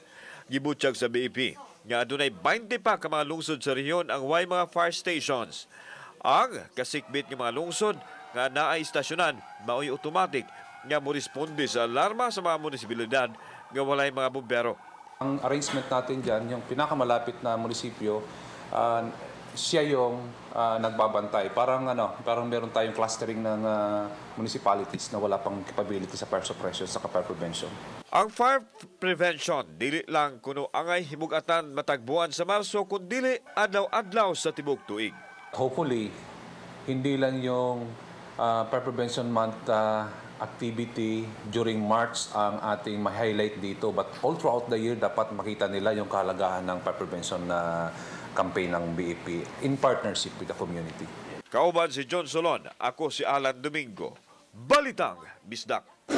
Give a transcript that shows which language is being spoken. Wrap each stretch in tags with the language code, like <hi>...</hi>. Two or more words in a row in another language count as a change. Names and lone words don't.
<ceb>Gibutyag sa BEP nga adunay 20 pa ka mga lungsod sa rehiyon ang way mga</ceb> <en>fire stations.</en> <ceb>Ang kasikbit ng mga lungsod nga naay istasyonan mao'y automatic nga mo responde sa alarma sa mga munisipalidad nga walay mga bombero.</ceb> <tl>Ang arrangement natin dyan, yung pinakamalapit na munisipyo, siya yung nagbabantay. Parang meron tayong clustering ng municipalities na wala pang capability sa</tl> <en>fire suppression</en> <tl>sa</tl> <en>fire prevention.</en> <ceb>Ang</ceb> <en>fire prevention</en> <ceb>dili lang kuno angay himugatan matagbuan sa Marso kundi adlaw-adlaw sa tibok tuig.</ceb> <tl>Hopefully, hindi lang yung Fire Prevention Month activity</tl> <en>during March</en> <tl>ang ating ma-highlight dito,</tl> <en>but all throughout the year</en> <tl>dapat makita nila yung kahalagahan ng</tl> <en>fire prevention</en> <tl>na campaign ng BEP</tl> <en>in partnership with the community.</en> <ceb>Kauban si John Solon, ako si Alan Domingo, Balitang Bisdak.</ceb>